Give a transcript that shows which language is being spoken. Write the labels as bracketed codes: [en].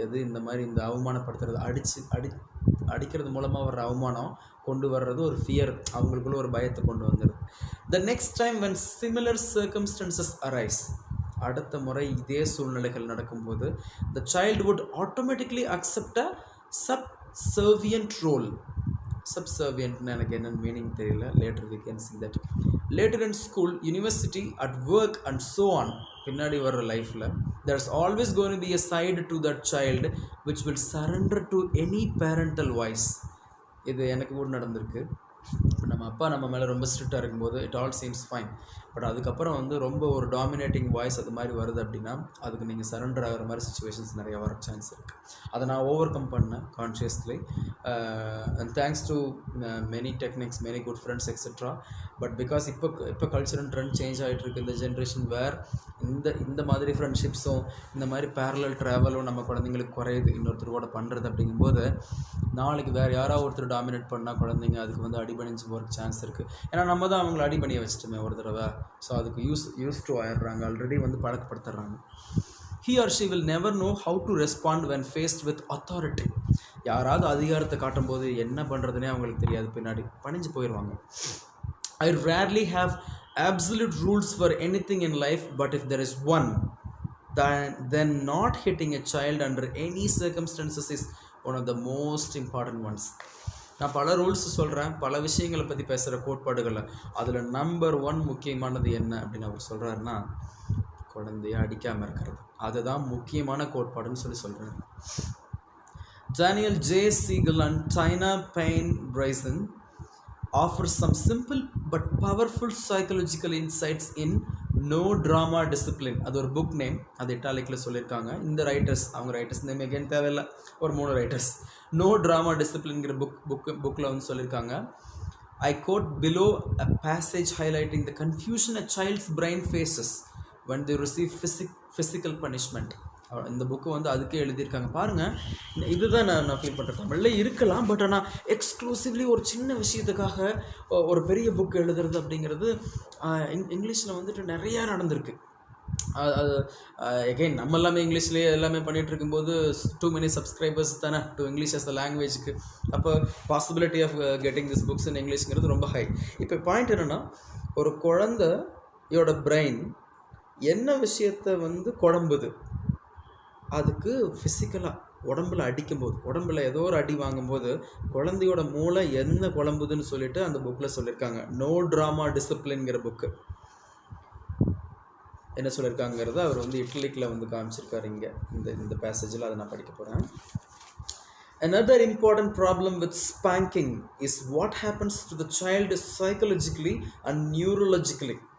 [ta] அது இந்த மாதிரி இந்த அவமானப்படுத்துறது, அடிக்கிறது மூலமாக வர்ற அவமானம் கொண்டு வர்றது ஒரு ஃபியர், அவங்களுக்குள்ள ஒரு பயத்தை கொண்டு வந்துடுது. [en] The next time when similar circumstances arise, [ta] அடுத்த முறை இதே சூழ்நிலைகள் நடக்கும்போது [en] the child would automatically accept a subservient role. [ta] Subservient எனக்கு என்ன மீனிங் தெரியல. [en] later we can see that. Later in school, university, at work and so on, [ta] பின்னாடி வர்ற லைஃப்பில் [en] there's always going to be a side to that child which will surrender to any parental voice. [ta] இது எனக்கு கூட நடந்திருக்கு. நம்ம அப்பா நம்ம மேலே ரொம்ப ஸ்ட்ரிக்டாக இருக்கும்போது [en] It all seems fine. [ta] But அதுக்கப்புறம் வந்து ரொம்ப ஒரு டாமினேட்டிங் வாய்ஸ் அது மாதிரி வருது அப்படின்னா அதுக்கு நீங்கள் சரண்டர் ஆகிற மாதிரி சுச்சுவேஷன்ஸ் நிறையா வர சான்ஸ் இருக்குது. அதை நான் ஓவர் கம் பண்ணேன் consciously. [en] And thanks to many techniques, many good friends etcetera. [ta] But because இப்போ கல்ச்சர் அண்ட் ட்ரெண்ட் சேஞ்ச் ஆகிட்டு இருக்கு. இந்த ஜென்ரேஷன் வேர் இந்த மாதிரி ஃப்ரெண்ட்ஷிப்ஸும் இந்த மாதிரி பேரலல் ட்ராவலும் நம்ம குழந்தைங்களுக்கு குறையுது. இன்னொருத்தர் கூட பண்ணுறது அப்படிங்கும்போது நாளைக்கு வேறு யாராவது ஒருத்தர் டாமினேட் பண்ணால் குழந்தைங்க அதுக்கு வந்து அடிபணிஞ்சு போகிறதுக்கு சான்ஸ் இருக்குது. ஏன்னா நம்ம தான் அவங்கள அடிபணிய வச்சுட்டோமே ஒரு தடவை. ஸோ அதுக்கு யூஸ் டு ஆயிடுறாங்க, ஆல்ரெடி வந்து பழக்கப்படுத்துறாங்க. [en] He or she will never know how to respond when faced with authority. [ta] யாராவது அதிகாரத்தை காட்டும்போது என்ன பண்ணுறதுனே அவங்களுக்கு தெரியாது, பின்னாடி பணிஞ்சு போயிடுவாங்க. [en] I rarely have absolute rules for anything in life, but if there is one, then not hitting a child under any circumstances is one of the most important ones. [ta] நான் பல ரூல்ஸ் சொல்கிறேன், பல விஷயங்களை பற்றி பேசுகிற கோட்பாடுகளில் அதில் நம்பர் 1 முக்கியமானது என்ன அப்படின்னு அவர் சொல்கிறாருன்னா குழந்தைய அடிக்காமல் இருக்கிறது. அதுதான் முக்கியமான கோட்பாடுன்னு சொல்கிறாரு. [en] Daniel J. Siegel and Tina Payne Bryson offer some simple but powerful psychological insights in No Drama Discipline. [ta] அது ஒரு புக் நேம், அது இட்டாலிக்கில் சொல்லியிருக்காங்க. இந்த ரைட்டர்ஸ், அவங்க ரைட்டர்ஸ் நேம் எகேன் தேவையில்லை, ஒரு 3 ரைட்டர்ஸ். No Drama Disciplineங்கிற புக்கில் வந்து சொல்லியிருக்காங்க. [en] I quote below a passage highlighting the confusion a child's brain faces when they receive physical punishment. [ta] இந்த புக்கு வந்து அதுக்கே எழுதியிருக்காங்க. பாருங்கள், இதுதான் நான் ஃபீல் பண்ணுறேன். தமிழில் இருக்கலாம், பட் ஆனால் எக்ஸ்க்ளூசிவ்லி ஒரு சின்ன விஷயத்துக்காக ஒரு பெரிய புக் எழுதுறது அப்படிங்கிறது இங்கிலீஷில் வந்துட்டு நிறையா நடந்திருக்கு. அது எகைன் நம்ம எல்லாமே இங்கிலீஷ்லேயே எல்லாமே பண்ணிகிட்டு இருக்கும்போது [en] too many subscribers [ta] தானே டு இங்கிலீஷ் as a லாங்குவேஜுக்கு. அப்போ [en] possibility of getting this books in இங்கிலீஷ்ங்கிறது [ta] ரொம்ப ஹை. இப்போ பாயிண்ட் என்னென்னா, ஒரு குழந்தையோட பிரெயின் என்ன விஷயத்தை வந்து குழம்புது, அதுக்கு ஃபிசிக்கலாக உடம்புல அடிக்கும்போது, உடம்புல ஏதோ ஒரு அடி வாங்கும்போது குழந்தையோட மூளை என்ன குழம்புதுன்னு சொல்லிட்டு அந்த புக்கில் சொல்லியிருக்காங்க. No drama டிசிப்ளின்ங்கிற book. என்ன சொல்லியிருக்காங்கிறத அவர் வந்து இட்டலிக்கில் வந்து காமிச்சிருக்காரு இங்கே இந்த பேசேஜில். அதை நான் படிக்க போகிறேன். [en] Another important problem with spanking is what happens to the child psychologically and neurologically.